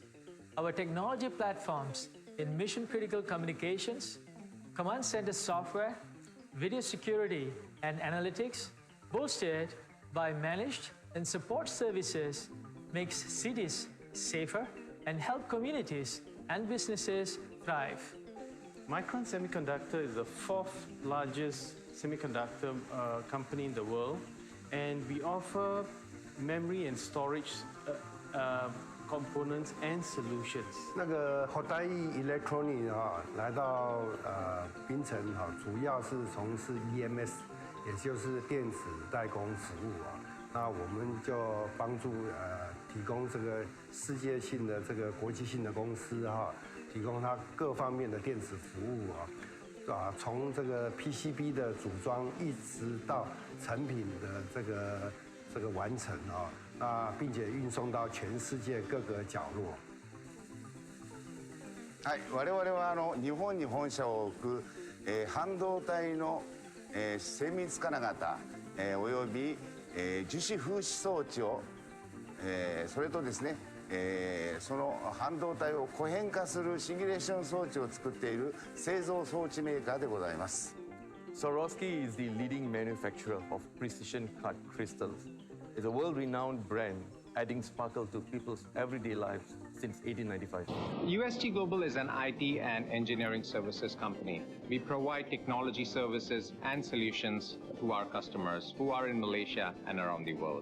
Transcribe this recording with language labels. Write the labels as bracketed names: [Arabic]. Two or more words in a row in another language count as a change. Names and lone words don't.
[English] Our technology platforms in mission-critical communications, command center software, video security and analytics, bolstered by managed and support services, makes cities safer and help communities and businesses thrive. Micron Semiconductor is the fourth largest semiconductor company in the world, and we offer memory and storage components and solutions. [Chinese] 那个 Hodai Electronic 来到槟城主要是从事 EMS， 也就是电子代工服务那我们就帮助提供这个世界性的这个国际性的公司提供它各方面的电子服务从这个 PCB 的组装一直到成品的这个完成并且运送到全世界各个角落。 [Japanese] はい、我々は日本に本社を置く、半導体の、精密金型、および、樹脂封止装置を、それとですね、その半導体を固変化するシミュレーション装置を作っている製造装置メーカーでございます。 [English] Swarovski is the leading manufacturer of precision cut crystals. It's a world-renowned brand, adding sparkle to people's everyday lives since 1895. UST Global is an IT and engineering services company. We provide technology services and solutions to our customers who are in Malaysia and around the world.